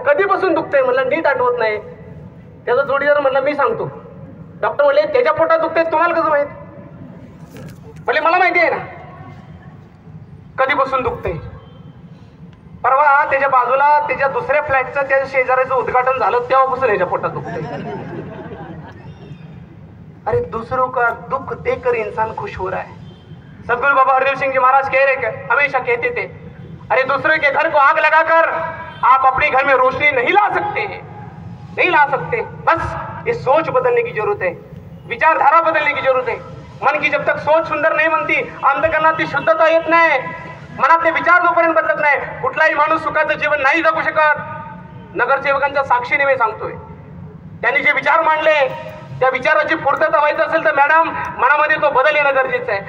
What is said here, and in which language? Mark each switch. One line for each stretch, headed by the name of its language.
Marathi: कधीपासून दुखतंय म्हणलं, नीट आठवत नाही. त्याचा जोडीदार म्हणला मी सांगतो. डॉक्टर म्हणले त्याच्या पोटात दुखतंय, तुम्हाला कसं माहित. म्हणले मला माहिती आहे ना कधीपासून दुखतंय. परवा त्याच्या बाजूला त्याच्या दुसऱ्या फ्लॅटचं त्या शेजाऱ्याचं उद्घाटन झालं, तेव्हापासून त्याच्या पोटात दुखतंय.
Hindi: अरे दूसरों का दुख देखकर इंसान खुश हो रहा है. सदगुरु बाबा हरदेव सिंह जी महाराज हमेशा कहते थे, अरे दूसरे के घर को आग लगाकर आप अपने घर में रोशनी नहीं ला सकते, नहीं ला सकते. बस ये सोच बदलने की जरूरत है, विचारधारा बदलने की जरूरत है. मन की जब तक सोच सुंदर नहीं बनती,
Marathi: अंतःकरणात ती शुद्धता येत नाही, मनातले विचार जोपर्यंत बदलत नाही, कुठलाही माणूस सुखाचं जीवन नाही जगू शकत. नगरसेवकांच्या साक्षीने मी सांगतोय, त्यांनी जे विचार मांडले त्या विचाराची पूर्तता व्हायचं असेल तर मॅडम मनामध्ये तो बदल येणं गरजेचं आहे.